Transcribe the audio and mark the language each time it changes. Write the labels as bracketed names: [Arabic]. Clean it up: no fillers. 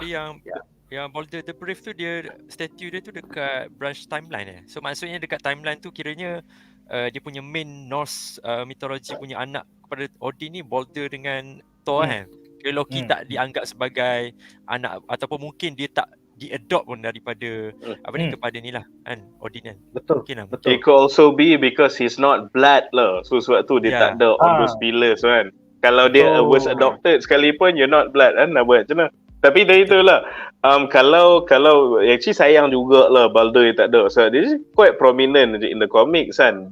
[Malay] Tapi yang Balder the Brave tu dia statue dia tu dekat branch timeline So maksudnya dekat timeline tu kiranya dia punya main Norse mythology punya anak kepada Odin ni Balder dengan Thor Kira Loki tak dianggap sebagai anak, ataupun mungkin dia tak di-adopt pun daripada kepada ni lah kan, Odin kan. betul. Mungkin lah. Betul. [English] It could also be because he's not blood [Malay] lah. [English] So [Malay] sebab tu dia tak ada [English] all those pillars [Malay] kan. Kalau dia [English] was adopted [Malay] sekalipun, [English] you're not blood [Malay] kan, nak buat macam mana? Tapi dari itulah kalau actually sayang jugalah Balder tak ada. [English] So this is quite prominent in the comics [Malay] kan.